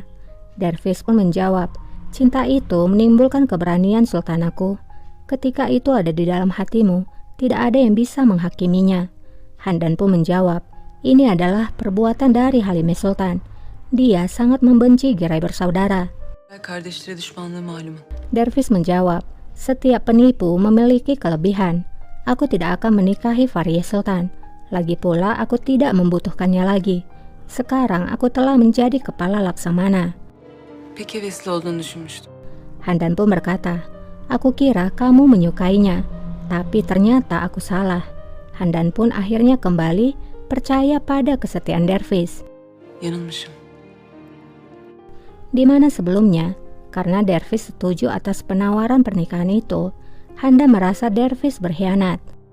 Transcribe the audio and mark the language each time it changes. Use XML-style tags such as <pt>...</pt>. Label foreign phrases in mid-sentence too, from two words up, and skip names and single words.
<id>Dervis pun menjawab, cinta itu menimbulkan keberanian sultanaku. Ketika itu ada di dalam hatimu, tidak ada yang bisa menghakiminya. Handan pun menjawab, ini adalah perbuatan dari Halime Sultan. Dia sangat membenci Giray bersaudara.</id> <tr>Kardeşlere düşmanlığı malumun.</tr> <id>Dervis menjawab, setiap penipu memiliki kelebihan. Aku tidak akan menikahi Fahriye Sultan. Lagi pula aku tidak membutuhkannya lagi. Sekarang aku telah menjadi kepala Laksamana.</id> <tr>Pek hevesli olduğunu düşünmüştüm.</tr> <id>Handan pun berkata, aku kira kamu menyukainya, tapi ternyata aku salah. Handan pun akhirnya kembali percaya pada kesetiaan Dervis.</id> <tr>Yanılmışım.</tr> <id>Di mana sebelumnya Karena Dervis setuju atas penawaran pernikahan itu, Handa merasa Dervis berkhianat.</id>